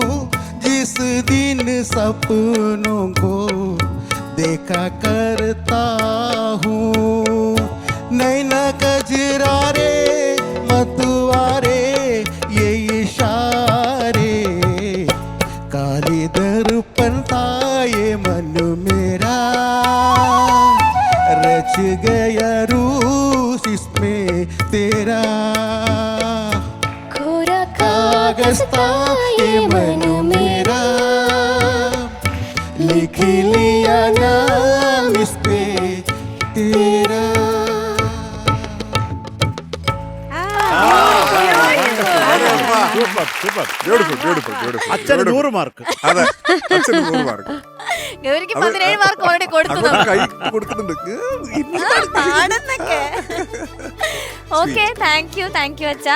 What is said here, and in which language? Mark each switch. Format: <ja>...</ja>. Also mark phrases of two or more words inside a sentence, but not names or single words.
<hi>जिस दिन सपनों को देखा करता हूँ नैना कजरारे मतवारे ये इशारे काली दर्पण था ये मन मेरा रच गया रूस इसमें तेरा कोरा कागज था ये मन मेरा लिख लिया नाम इस पे तेरा</hi> <en>super super. beautiful beautiful beautiful.</en> <ml>അച്ഛന് 100 മാർക്ക്. അതെ, അച്ഛന് 100 മാർക്ക്. ഗൗരിക്ക് 17 മാർക്ക് ഓൾറെഡി കൊടുത്തു. അങ്ങോട്ട് കൈ കൊടുക്കുന്നുണ്ട്.</ml> <en>okay, thank you അച്ഛാ.</en>